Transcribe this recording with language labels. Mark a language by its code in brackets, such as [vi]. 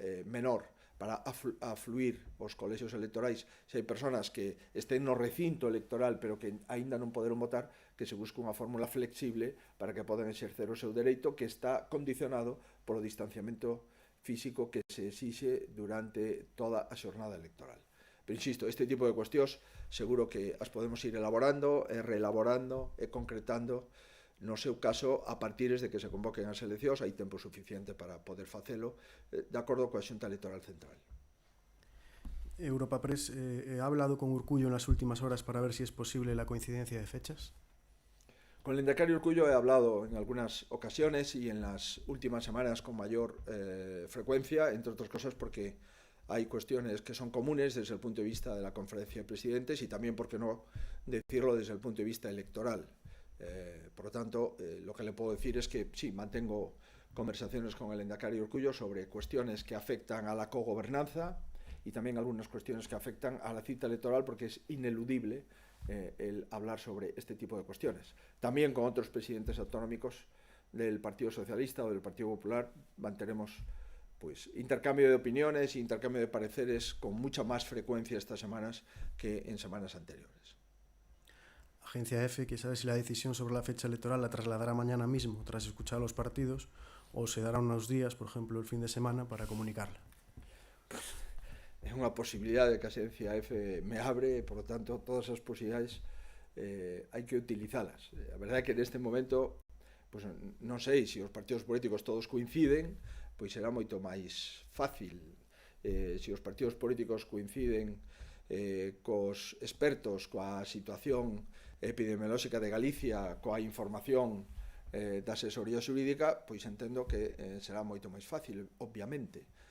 [gl] menor para afluir os colexios electorais, se hai persoas que estén no recinto electoral pero que aínda non poderon votar, que se busque unha fórmula flexible para que podan exercer o seu dereito, que está condicionado polo distanciamento físico que se exixe durante toda a xornada electoral. Pero insisto, este tipo de cuestións seguro que as podemos ir elaborando e reelaborando e concretando no seu caso a partir de que se convoquen as eleccións. Hai tempo suficiente para poder facelo de acordo coa Xunta Electoral Central. [es] Europa Press ha hablado con Urkullu en las últimas horas para ver si es posible la coincidencia de fechas. Con el Endecario Urkullu he hablado en algunas ocasiones y en las últimas semanas con mayor frecuencia, entre otras cosas porque hay cuestiones que son comunes desde el punto de vista de la Conferencia de Presidentes y también, por qué no decirlo, desde el punto de vista electoral. Por lo tanto, lo que le puedo decir es que sí, mantengo conversaciones con el Endacari Urcullo sobre cuestiones que afectan a la cogobernanza y también algunas cuestiones que afectan a la cita electoral, porque es ineludible el hablar sobre este tipo de cuestiones. También con otros presidentes autonómicos del Partido Socialista o del Partido Popular mantenemos pues intercambio de opiniones e intercambio de pareceres con mucha más frecuencia estas semanas que en semanas anteriores. Agencia EFE, que sabe si la decisión sobre la fecha electoral la trasladará mañana mismo tras escuchar a los partidos o se dará unos días, por ejemplo el fin de semana, para comunicarla. [gl] É unha posibilidade que a Agencia EFE me abre, [es] por lo tanto [gl] todas as posibilidades hai que utilizalas. A verdade é que neste momento pues, non sei se os partidos políticos todos coinciden, pois será moito máis fácil. Se os partidos políticos coinciden cos expertos, coa situación epidemiolóxica de Galicia, coa información da asesoría xurídica, pois entendo que será moito máis fácil, obviamente.